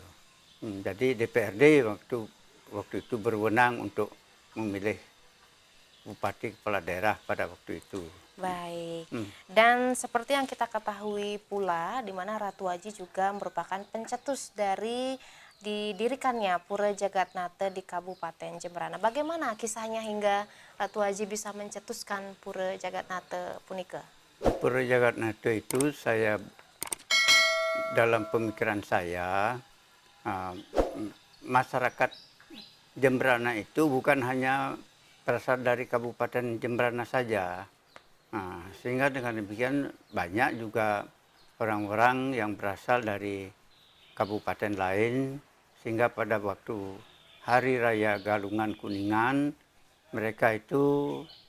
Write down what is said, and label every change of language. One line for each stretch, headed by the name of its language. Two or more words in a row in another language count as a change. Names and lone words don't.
Indonesian: Jadi DPRD waktu itu berwenang untuk memilih bupati kepala daerah pada waktu itu. Baik. Hmm. Dan seperti yang kita ketahui pula, di mana Ratu Aji juga merupakan pencetus dari didirikannya Pura Jagatnata di Kabupaten Jemberana. Bagaimana kisahnya hingga Ratu Aji bisa mencetuskan Pura Jagatnata punika? Pura Jagatnata itu dalam pemikiran saya, masyarakat Jemberana itu bukan hanya berasal dari Kabupaten Jemberana saja. Sehingga dengan demikian banyak juga orang-orang yang berasal dari kabupaten lain, sehingga pada waktu Hari Raya Galungan Kuningan, mereka itu